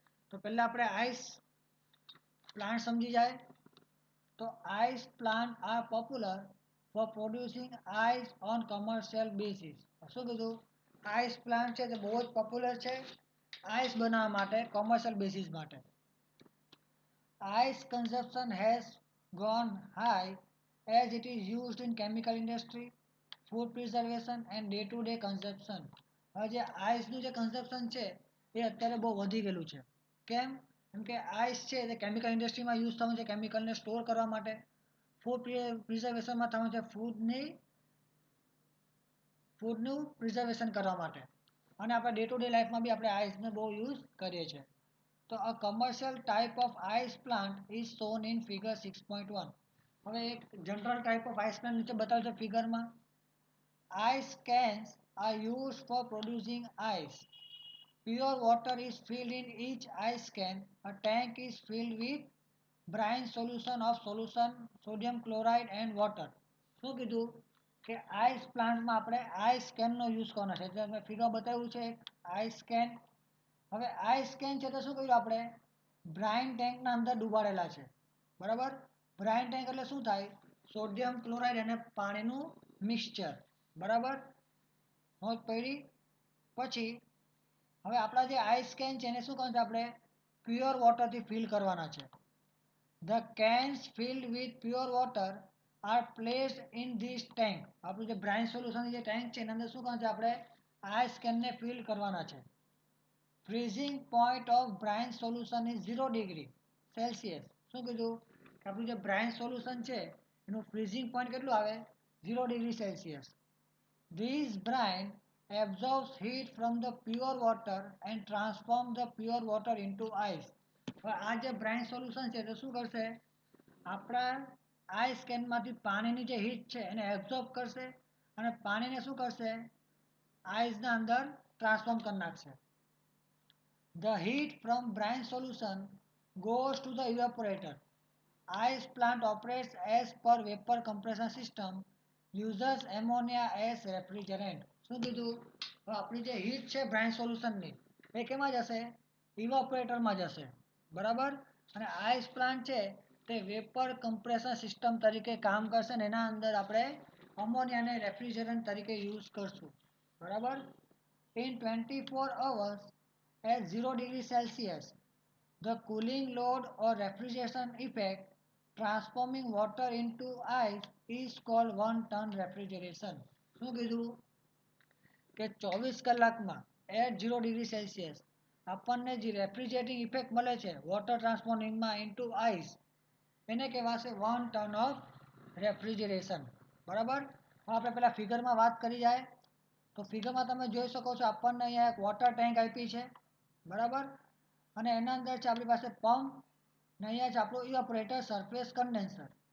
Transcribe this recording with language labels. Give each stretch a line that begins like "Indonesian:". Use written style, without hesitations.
Gujarati: તો પહેલાં આપણે આઈસ પ્લાન્ટ સમજી જાય.
English: તો ice plant are popular for producing ice on commercial basis.
Gujarati: શું કીધું, આઈસ પ્લાન્ટ છે તે બહુ જ પોપ્યુલર છે આઈસ બનાવવા માટે કોમર્શિયલ બેસિસ માટે.
English: Ice consumption has gone high as it is used in chemical industry, food preservation and day-to-day consumption.
Gujarati: હવે જે આઈસનું જે કન્ઝપ્શન છે એ અત્યારે બહુ વધી ગયેલું છે. કેમ? કેમ કે આઈસ છે તે કેમિકલ ઇન્ડસ્ટ્રીમાં યુઝ થવાનું છે, કેમિકલને સ્ટોર કરવા માટે, ફૂડ પ્રિઝર્વેશનમાં થવાનું છે, ફૂડનું પ્રિઝર્વેશન કરવા માટે, અને આપણે
English: day to day
Gujarati: લાઈફમાં બી આપણે આઈસનો બહુ યુઝ કરીએ છીએ.
English: તો a commercial type of ice plant is shown in figure 6.1.
Gujarati: હવે એક
English: general type of ice plant
Gujarati: નીચે બતાવ્યું છે ફિગરમાં.
English: Ice cans are used for producing ice. Pure water is filled in each ice can. A tank is filled with brine solution of sodium chloride and water.
Gujarati: શું કીધું કે ice પ્લાન્ટમાં આપણે ice કેનનો use કરવાનો છે, એટલે મેં ફિગર બતાવ્યું છે આઈસ કેન. હવે આઈસ કેન છે તો શું કર્યું આપણે, બ્રાઇન ટેન્કના અંદર ડૂબાડેલા છે, બરાબર. બ્રાઇન ટેન્ક એટલે શું થાય, સોડિયમ ક્લોરાઇડ અને પાણીનું મિક્સચર, બરાબર. સમજ પડી? પછી હવે આપણા જે આઈસ કેન છે એને શું કરવાનું છે, આપણે પ્યોર વોટરથી ફિલ કરવાના છે.
English: The cans filled with pure water are placed in this tank.
Gujarati: આપણું જે બ્રાઇન સોલ્યુશન જે ટેન્ક છે એના અંદર શું કરવાનું છે, આપણે આઈસ કેનને ફિલ કરવાના છે.
English: Freezing point of brine solution is 0 degree Celsius.
Gujarati: શું કીધું કે આપણું જે બ્રાઇન સોલ્યુશન છે એનું ફ્રીઝિંગ પોઈન્ટ કેટલું આવે, 0 degree Celsius.
English: This brine absorbs heat from the pure water and transforms the pure water into ice.
Gujarati: હવે આ જે બ્રાઇન સોલ્યુશન છે તો શું કરશે, આપણા આઈસ કેનમાંથી પાણીની જે હીટ છે એને એબ્ઝોર્બ કરશે અને પાણીને શું કરશે, આઈસના અંદર ટ્રાન્સફોર્મ કરી નાખશે.
English: The heat from brine solution goes to the evaporator. Ice plant operates as per vapor compression system, uses ammonia as refrigerant.
Gujarati: શું કીધું, આપણી જે હીટ છે બ્રાઇન સોલ્યુશનની એ કેમાં જશે, ઇવાપોરેટરમાં જશે, બરાબર. અને આઈસ પ્લાન્ટ છે તે વેપર કમ્પ્રેશન સિસ્ટમ તરીકે કામ કરશે ને એના અંદર આપણે અમોનિયાને રેફ્રિજરન્ટ તરીકે યુઝ કરશું બરાબર.
English: In 24 hours at 0 degree Celsius the cooling load or refrigeration effect transforming water into ice is called one ton refrigeration.
Gujarati: શું કીધું કે 24 કલાકમાં
English: at 0 degree Celsius
Gujarati: આપણને જે રેફ્રિજરેટિંગ ઇફેક્ટ મળે છે વોટર ટ્રાન્સફોર્મિંગમાં ઇન્ટુ આઈસ એને કહેવાશે
English: 1 ton of refrigeration
Gujarati: બરાબર. હવે આપણે પેલા ફિગરમાં વાત કરી જાય તો ફિગરમાં તમે જોઈ શકો છો આપણને અહીંયા એક વોટર ટેન્ક આપી છે બરાબર અને એના અંદર છે આપણી પાસે પંપ ને અહીંયા છે આપણું ઇવાપોરેટર સરફેસ કન્ડેન્સર.